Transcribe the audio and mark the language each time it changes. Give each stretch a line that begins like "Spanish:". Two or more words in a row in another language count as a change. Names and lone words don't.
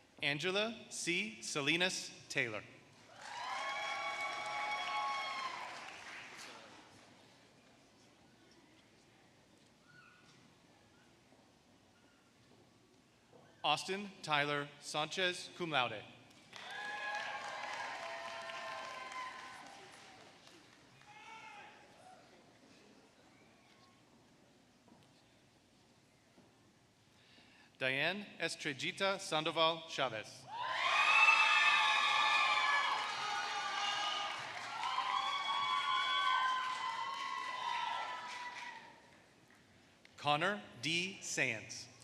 English: Angela C. Salinas Taylor. Austin Tyler Sanchez,
Latin: cum laude.
English: Diane Estrellita Sandoval Chavez. Connor D. Sands.